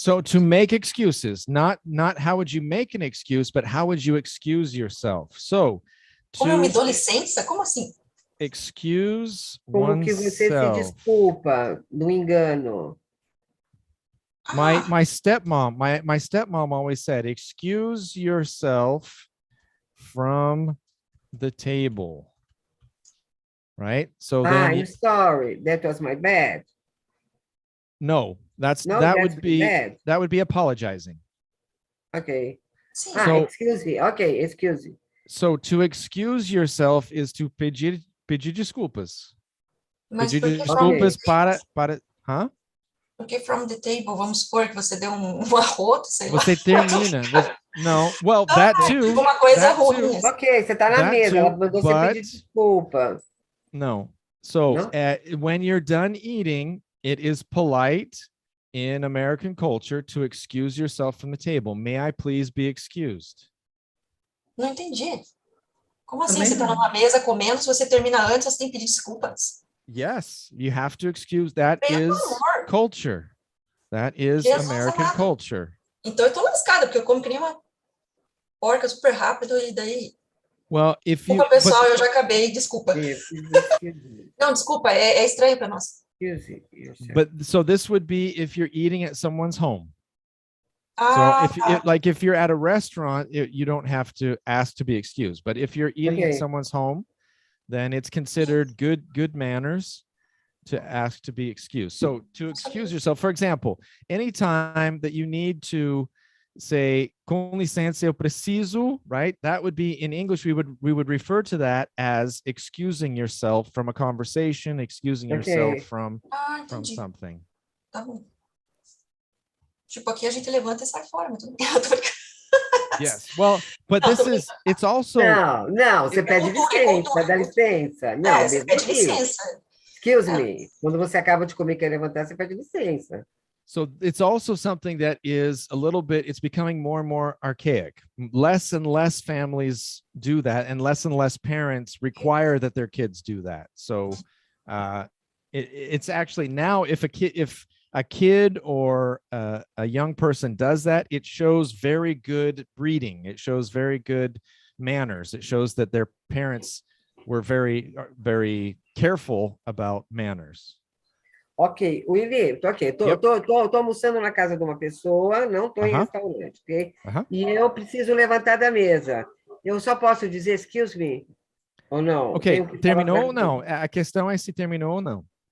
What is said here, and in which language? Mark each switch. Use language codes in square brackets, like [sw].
[en] So to make excuses, not how would you make an excuse, but how would you excuse yourself? So [pt] Como eu me dou licença? Como assim? [en] Excuse [pt] Como que você se desculpa do engano? [en] My stepmom always said, excuse yourself from the table. Right? So then I'm sorry, that was my bad. No, that would be apologizing. Okay. [pt] Sim. [en] Excuse me. Okay, excuse me. So to excuse yourself is to [pt] pedir desculpas. Mas Pedir desculpas para Porque [en] from the table, [pt] vamos supor que você deu um arroto, sei lá. Você termina. Não, [en] well, that too. [pt] Uma coisa ruim. Ok, você tá na mesa, ela mandou você pedir desculpa. [en] No. So when you're done eating, it is polite in American culture to excuse yourself from the table. May I please be excused? [pt] Não entendi. Como assim? Você tá numa mesa comendo, se você termina antes, você tem que pedir desculpas. [en] Yes, you have to excuse. That is culture. That is American culture. [pt] Então eu tô lascada, porque eu como que nem uma porca super rápido e daí... [en] Well, if you... [pt] Desculpa, pessoal, eu já acabei, desculpa. Não, desculpa, é estranho para nós. [en] But so this would be if you're eating at someone's home. So if you're at a restaurant, you don't have to ask to be excused. But if you're eating at someone's home, then it's considered good manners to ask to be excused. So to excuse yourself, for example, anytime that you need to say, [pt] com licença, eu preciso, [en] right? That would be, in English, we would refer to that as excusing yourself from a conversation, excusing yourself from something. [pt] Tá bom. Tipo, aqui a gente levanta e sai fora, mas tudo bem. [en] Yes, well, but it's also... [pt] Não, você pede licença, dá licença. Não, você pede licença. [en] Excuse me. [pt] Quando você acaba de comer e quer levantar, você pede licença. [en] So it's also something that is a little bit, it's becoming more and more archaic. Less and less families do that, and less parents require that their kids do that. So it's actually now, if a kid or a young person does that, it shows very good breeding. It shows very good manners. It shows that their parents were very, very careful about manners. [pt] Ok, Willy, tô almoçando na casa de uma pessoa, não tô em restaurante, ok? E eu preciso levantar da mesa. Eu só posso dizer [en] excuse me [pt] ou não? Ok, terminou ou não? A questão é se terminou ou não.